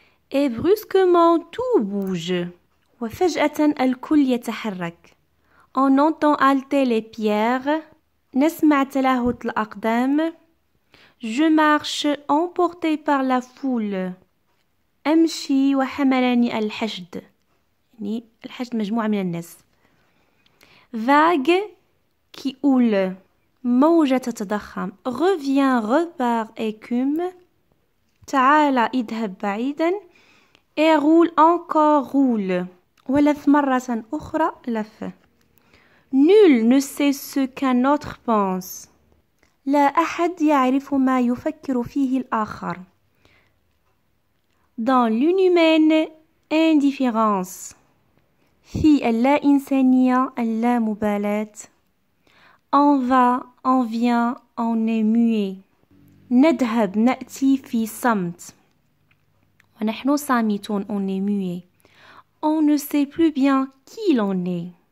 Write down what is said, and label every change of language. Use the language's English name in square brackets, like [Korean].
[French] Et brusquement tout bouge. [Arabic] وفجأة الكل يتحرك. [French] On entend halter les pierres. [Arabic] نسمع تلهث الأقدام. [French] Je marche emporté par la foule. [Arabic] أمشي وحملني الحشد. يعني الحشد مجموعة من الناس. [French] Vague qui houle. [Arabic] موجة تتضخم. [French] Reviens, repart, écume. [Arabic] تعال اذهب بعيدا. [French] Et roule, encore roule. [Arabic] ولف مرة أخرى لف. [French] Nul ne sait ce qu'un autre pense. [Arabic] لا أحد يعرف ما يفكر فيه الآخر. [French] Dans l'inhumaine indifférence. [Arabic] في اللا إنسانية اللامبالاة. [French] On va, on vient, on est muet. [Arabic] نذهب نأتي في صمت. ونحن صامتون, [French] on est muet. On ne sait plus bien qui l'on est.